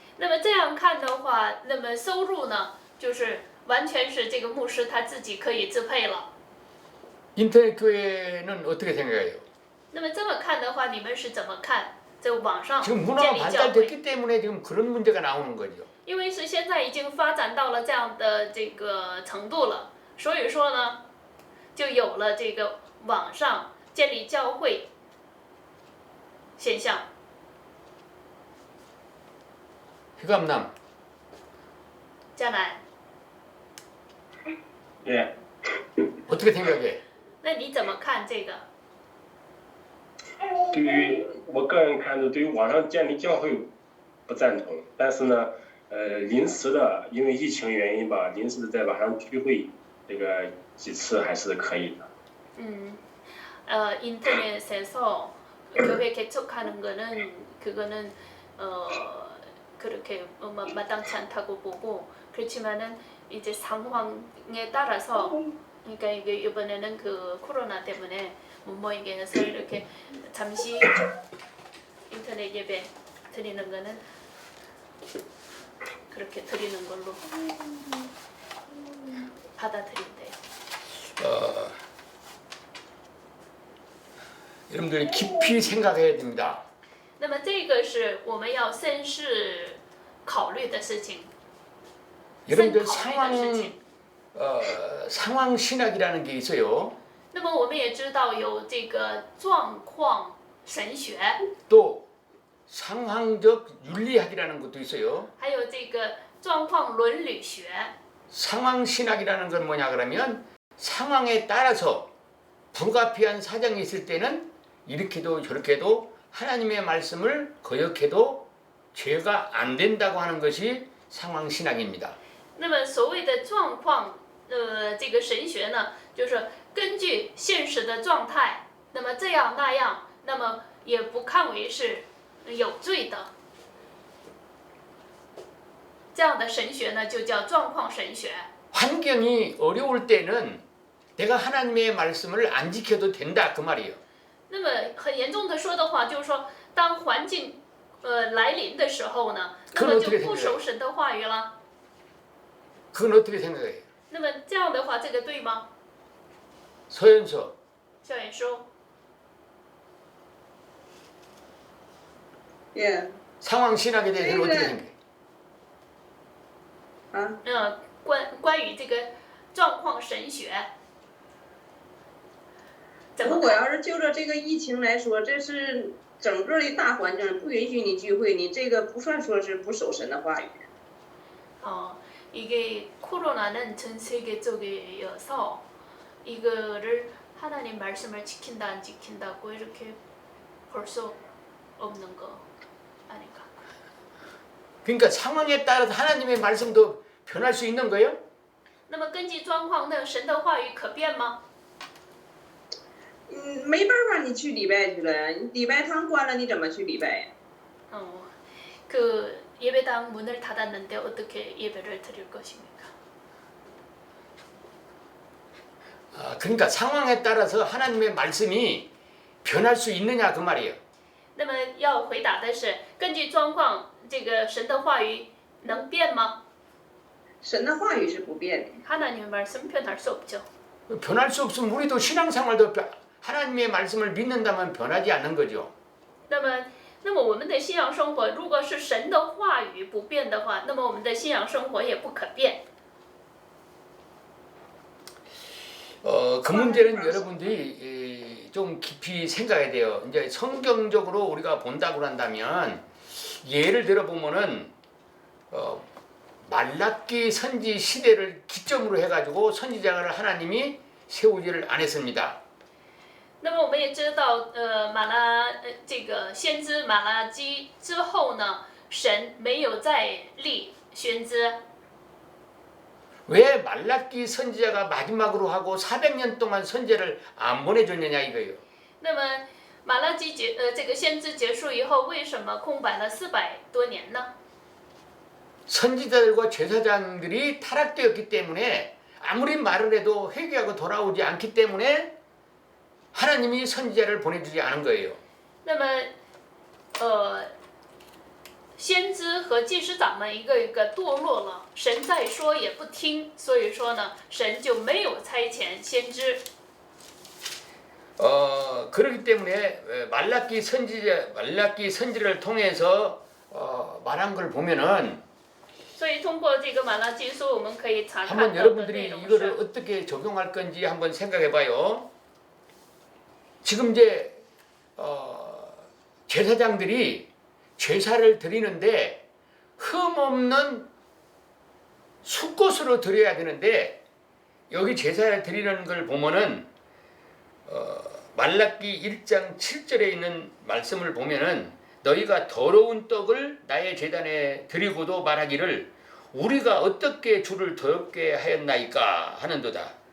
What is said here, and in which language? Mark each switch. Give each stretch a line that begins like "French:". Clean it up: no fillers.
Chinese: 那么这样看的话，那么收入呢，就是完全是这个牧师他自己可以支配了。
Korean: 인터넷 교회는 어떻게 생각해요?
Chinese: 那么这么看的话，你们是怎么看在网上
Korean: 지금
Chinese: 建
Korean: 문화가
Chinese: 立教会？
Korean: 발달됐기 때문에 지금 그런 문제가 나오는 거죠.
Chinese: 因为是现在已经发展到了这样的这个程度了，所以说呢，就有了这个网上建立教会现象。
Korean: 휘감남
Chinese: 江南，
Korean: 예. 어떻게 생각해?
Chinese: 那你怎么看这个？对于我个人看，对于网上建立教会不赞同，但是呢，临时的因为疫情原因吧，临时的在网上聚会，这个几次还是可以的。
Korean: 인터넷에서 교회 개척하는 거는 그거는 그렇게 마땅치 않다고 보고 그렇지만은 이제 상황에 따라서 그러니까 이게 이번에는 그 코로나 때문에 못 모이게 해서 이렇게 잠시 인터넷 예배 드리는 거는 그렇게 드리는 걸로 받아들인대요. 여러분들이 깊이 생각해야 됩니다.
Chinese: 那么这个是我们要深思考虑的事情。
Korean: 여러분들
Chinese: 考虑的事情。
Korean: 상황 신학이라는 게 있어요.
Chinese: 那么我们也知道有这个状况神学，
Korean: 또 상황적 윤리학이라는 것도 있어요.
Chinese: 还有这个状况伦理学。
Korean: 상황 신학이라는 건 뭐냐 그러면 상황에 따라서 불가피한 사정이 있을 때는 이렇게도 저렇게도 하나님의 말씀을 거역해도 죄가 안 된다고 하는 것이 상황 신학입니다.
Chinese: 那么所谓的状况，这个神学呢，就是根据现实的状态，那么这样那样，那么也不看为是有罪的。这样的神学呢，就叫状况神学。
Korean: 환경이 어려울 때는 내가 하나님의 말씀을 안 지켜도 된다 그 말이에요.
Chinese: 那么很严重的说的话，就是说，当环境来临的时候呢，那么就不守神的话语了。
Korean: 그건 어떻게 생각해요?
Chinese: 那么这样的话，这个对吗？
Korean: 서연서
Chinese: 校园说，
Korean: 예. 상황 신학에 대해서는 어떻게 생각해요?
Chinese: 啊，关于这个状况神学，怎么如果要是就着这个疫情来说，这是整个的大环境不允许你聚会，你这个不算说是不守神的话语。
Korean: 이게 코로나는 전 세계적이어서 이거를 하나님 말씀을 지킨다 안 지킨다고 이렇게 볼 수 없는 거 아닌가? 그러니까 상황에 따라서 하나님의 말씀도 변할 수 있는 거예요?
Chinese: 那么根据状况，那神的话语可变吗？没办法，你去礼拜去了呀，你礼拜堂关了，你怎么去礼拜呀？
Korean: 그 예배당 문을 닫았는데 어떻게 예배를 드릴 것입니까? 그러니까 상황에 따라서 하나님의 말씀이 변할 수 있느냐 그 말이에요.
Chinese: 那么要回答的是，根据状况，这个神的话语能变吗？神的话语是不变的。
Korean: 하나님의 말씀 변할 수 없죠. 변할 수 없으면 우리도 신앙생활도 하나님의 말씀을 믿는다면 변하지 않는 거죠.
Chinese: 那么我们的信仰生活，如果是神的话语不变的话，那么我们的信仰生活也不可变。
Korean: 그 문제는 여러분들이 좀 깊이 생각해야 돼요. 이제 성경적으로 우리가 본다고 한다면 예를 들어 보면은 말라기 선지 시대를 기점으로 해가지고 선지자를 하나님이 세우지를 않았습니다.
Chinese: 那么我们也知道，这个先知马拉基之后呢，神没有再立先知。
Korean: 왜 말라기 선지자가 마지막으로 하고 400년 동안 선지자를 안 보내줬느냐 이거예요.
Chinese: 那么马拉基这个先知结束以后，为什么空白了400多年呢？
Korean: 선지자들과 제사장들이 타락되었기 때문에 아무리 말을 해도 회개하고 돌아오지 않기 때문에 하나님이 선지자를 보내주지 않은 거예요.
Chinese: 那么，先知和祭司长们一个一个堕落了，神再说也不听，所以说呢，神就没有差遣先知。
Korean: 그렇기 때문에 말라기 선지를 통해서 말한 걸 보면은
Chinese: 所以通过这个马拉基书，我们可以查看
Korean: 한번
Chinese: 到的
Korean: 여러분들이
Chinese: 内容
Korean: 이거를
Chinese: 是，
Korean: 어떻게 적용할 건지 한번 생각해봐요. 지금 이제 제사장들이 제사를 드리는데 흠 없는 수꽃으로 드려야 되는데 여기 제사를 드리는 걸 보면은 말라기 1장 7절에 있는 말씀을 보면은 너희가 더러운 떡을 나의 제단에 드리고도 말하기를 우리가 어떻게 주를 더럽게 하였나이까 하는도다.